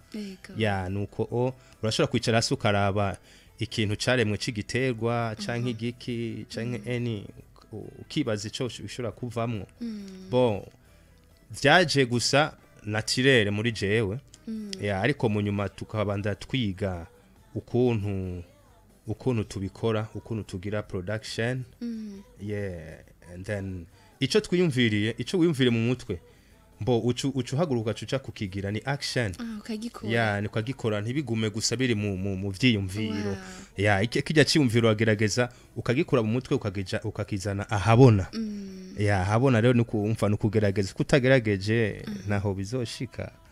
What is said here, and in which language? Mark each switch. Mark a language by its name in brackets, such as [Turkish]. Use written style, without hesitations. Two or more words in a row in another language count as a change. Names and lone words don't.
[Rundi] Ya nuko urashobora kwicara hasi ukaraba ikintu caremwe c'igiterwa canke igiki canke ukibaza ico bishobora kuvamwo. Bon vyaje gusa naturel muri jewe. Ya ariko mu nyuma tukabanda twiga ukuntu tubikora, ukuntu tugira production. Yeah and then ico twiyumviriye, ico wiyumvire mu mutwe mbo ucuhaguruka cuca kukigira ni action ukagikora ni ukagikora ntibigume gusa biri mu vyiyumviro kijya cyumviro wagerageza ukagikora mu mutwe ukakizana ahabona habona rero nukumva nukugerageza kutagerageje naho bizoshika